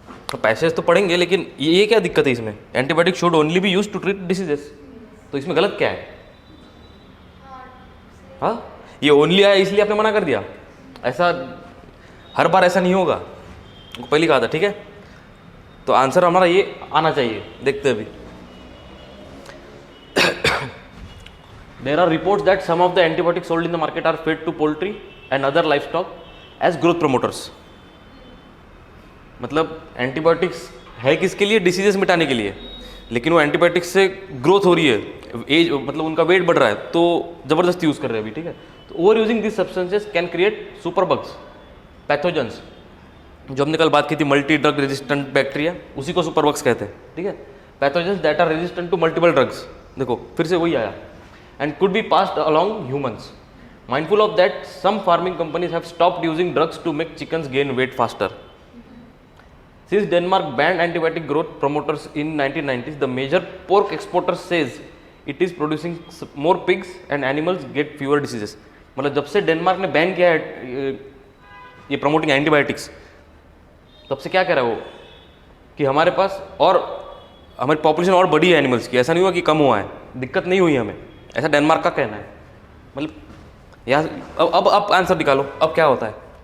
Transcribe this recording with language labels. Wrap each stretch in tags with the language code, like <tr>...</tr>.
<hi>तो पैसेज तो पढ़ेंगे, लेकिन ये क्या दिक्कत है इसमें?</hi> <en>antibiotic should only be used to treat diseases,</en> <hi>तो इसमें गलत क्या है? हाँ, ये ओनली आया इसलिए आपने मना कर दिया? ऐसा हर बार ऐसा नहीं होगा, पहले कहा था। ठीक है, तो आंसर हमारा ये आना चाहिए। देखते हैं अभी।</hi> <en>There are reports that some of the antibiotics sold in the market are fed to poultry and other livestock as growth promoters.</en> <hi>मतलब एंटीबायोटिक्स है किसके लिए? डिसीजेस मिटाने के लिए, लेकिन वो एंटीबायोटिक्स से ग्रोथ हो रही है, एज मतलब उनका वेट बढ़ रहा है, तो ज़बरदस्ती यूज़ कर रहे हैं अभी।</hi> <en>ठीक है, तो over using this substances can create super bugs, pathogens,</en> <hi>जो हमने कल बात की थी, मल्टी ड्रग रेजिस्टेंट बैक्टीरिया, उसी को सुपर बग्स कहते हैं।</hi> <en>ठीक है, pathogens that are resistant to multiple drugs.</en> <hi>देखो फिर से वही आया,</hi> <en>And could be passed along humans. Mindful of that, some farming companies have stopped using drugs to make chickens gain weight faster. Since Denmark banned antibiotic growth promoters in 1990s, the major pork exporter says it is producing more pigs and animals get fewer diseases.</en> <hi>मतलब जब से Denmark ने ban किया है ये promoting antibiotics, तब से क्या कह रहा है वो कि हमारे पास और हमारी पॉपुलेशन और बढ़ी है एनिमल्स की, ऐसा नहीं हुआ कि कम हुआ है, दिक्कत नहीं हुई हमें, ऐसा डेनमार्क का कहना है। मतलब यहाँ अब आंसर निकालो, अब क्या होता है?</hi>